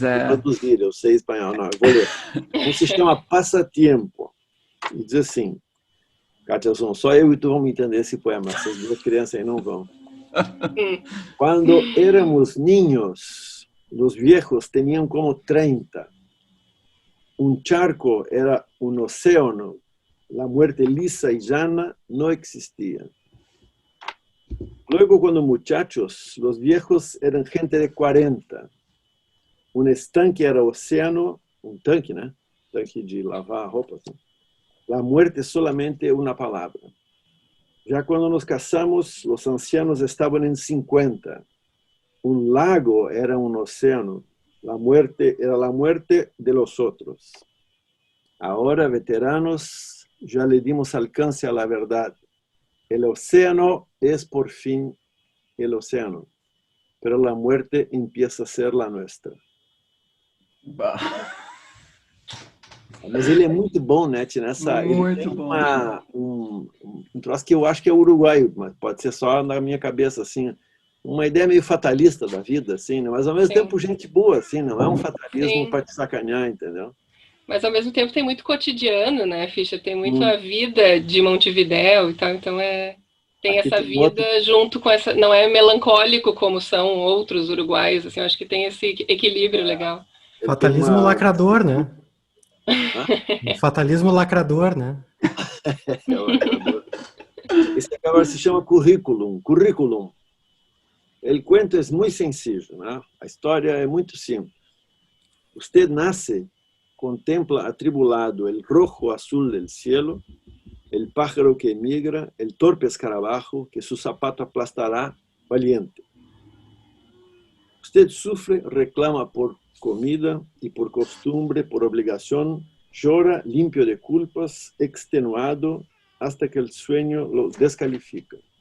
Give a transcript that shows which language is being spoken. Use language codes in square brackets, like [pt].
[pt] Vou traduzir, eu sei espanhol, não, eu vou ler. Um sistema passatempo. E diz assim, Kátia, só eu e tu vamos entender esse poema, essas 2 crianças aí não vão. [es] Quando éramos niños, los viejos tenían como 30. Un charco era un océano. La muerte lisa y llana no existía. Luego, cuando muchachos, los viejos eran gente de 40. Un estanque era océano, un tanque, ¿no? [pt] Tanque de lavar roupa. Assim. [es] La muerte solamente una palabra. [pt] Já quando nos casamos, os ancianos estavam em 50. [es] Un lago era un océano. La muerte era la muerte de los otros. Ahora, veteranos, ya le dimos alcance a la verdad. El océano es por fin el océano, pero la muerte empieza a ser la nuestra. [pt] Mas ele é muito bom, né, nessa. Muito ele tem bom. Um troço que eu acho que é uruguaio, mas pode ser só na minha cabeça, assim. Uma ideia meio fatalista da vida, assim, né? Mas ao mesmo tempo gente boa, assim, não é um fatalismo para te sacanear, entendeu? Mas ao mesmo tempo tem muito cotidiano, né, Fischer? Tem muito a vida de Montevidéu e tal, então tem aqui essa tem vida junto com essa. Não é melancólico como são outros uruguaios, assim, eu acho que tem esse equilíbrio legal. Fatalismo lacrador, né? Fatalismo lacrador, né? Esse agora se chama currículum. Currículum. O cuento é muito sencillo, né? A história é muito simples. [es] Usted nace, contempla atribulado el rojo azul del cielo, el pájaro que emigra, el torpe escarabajo que su zapato aplastará valiente. Usted sufre, reclama por comida y por costumbre, por obligación, llora limpio de culpas, extenuado, hasta que el sueño lo descalifica.